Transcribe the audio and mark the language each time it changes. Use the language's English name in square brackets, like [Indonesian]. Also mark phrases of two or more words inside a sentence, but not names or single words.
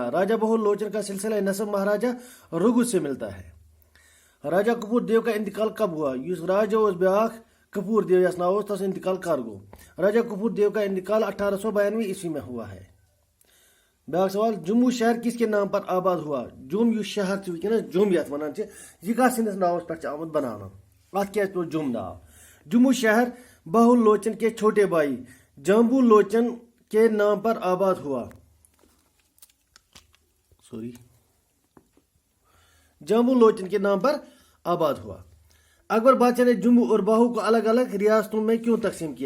[Hindi] राजा बहुलोचन का सिलसिला नसब महाराजा रघु से मिलता है। राजा कपूर देव का इंतकाल कब हुआ? [Kashmiri] युस राजा उस ब्याख कपूर देव यस नाव तस इंतकाल कर गो। [Hindi] राजा कपूर देव का इंतकाल 1892 ईस्वी में हुआ है। [Kashmiri] ब्याख सवाल, [Hindi] जम्मू शहर किसके नाम पर आबाद हुआ? [Kashmiri] जुम यु शहर जुम यथ वन यह कत सिंदस नावस पे आमुत बनाना अत क्या पे जुम नाव? [Hindi] जम्मू शहर बहुलोचन के छोटे भाई जम्बू लोचन के नाम पर आबाद हुआ। जम्बू लोचन के नाम पर आबाद हुआ। अकबर बादशाह ने जम्मू और बाहू को अलग अलग रियासतों में क्यों तकसीम किया?